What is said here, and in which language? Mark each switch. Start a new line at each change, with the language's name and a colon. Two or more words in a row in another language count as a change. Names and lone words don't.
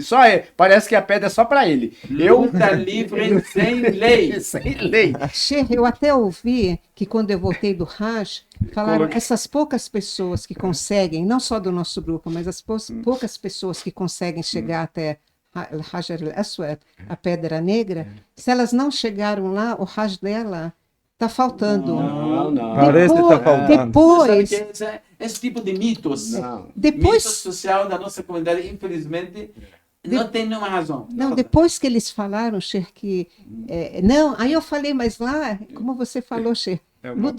Portuguese: Parece que a pedra é só para ele. Luta livre sem lei. Sem lei. Chefe, eu até ouvi que quando eu voltei do Hajj, falaram essas poucas pessoas que conseguem, não só do nosso grupo, mas as poucas pessoas que conseguem chegar até Hajar al-Aswad, a Pedra Negra, se elas não chegaram lá, o Hajj dela está faltando. Não. Parece que está faltando. Depois, esse tipo de mitos, depois mito social da nossa comunidade, infelizmente, não tem nenhuma razão. Não, depois que eles falaram, Cher, que... não, aí eu falei, mas lá, como você falou, Cher, luta